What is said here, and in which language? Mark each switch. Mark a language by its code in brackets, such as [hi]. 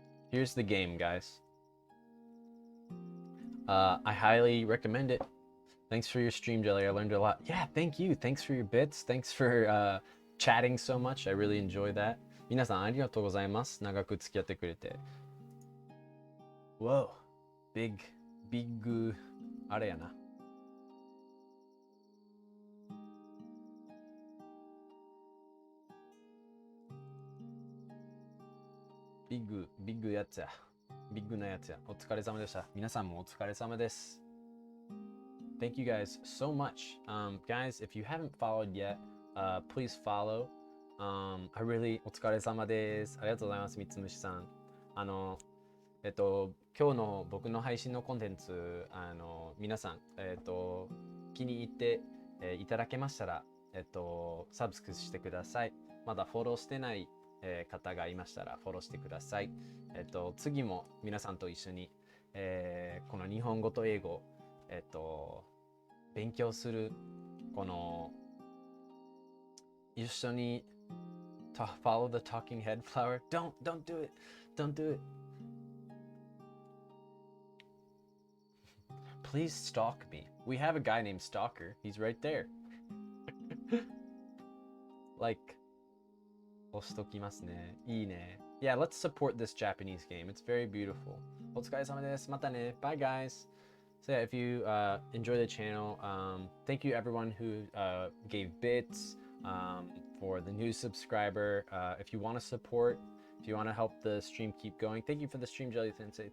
[en] Here's the game, guys. I highly recommend it. Thanks for your stream, Jelly. I learned a lot. Yeah, thank you. Thanks for your bits. Thanks for chatting so much. I really enjoy that. [ja] 皆さんありがとうございます。長く付き合ってくれて。 [en] Whoa. Big, big, [ja] あれやな。ビッグやつや。ビッグなやつや。お疲れ様でした。皆さんもお疲れ様です。 [en] Thank you guys so much. Guys, if you haven't followed yet, please follow. I really [ja] お疲れ様です。ありがとうございます、三つ虫さん。今日の僕の配信のコンテンツ、皆さん、気に入って、いただけましたら、サブスクしてください。まだフォローしてない、方がいましたらフォローしてください。次も皆さんと一緒に、この日本語と英語、勉強する、この、一緒に [en] follow the talking head flower. Don't do it. Don't do it. Please stalk me. We have a guy named Stalker. He's right there. [ja] Like, 押しときますね。いいね。 [en] Yeah, let's support this Japanese game. It's very beautiful. [ja] お疲れ様です。またね。 [en] Bye, guys. So yeah, if you enjoy the channel, thank you everyone who gave bits, for the new subscriber. If you want to support, if you want to help the stream keep going, thank you for the stream, Jelly Sensei.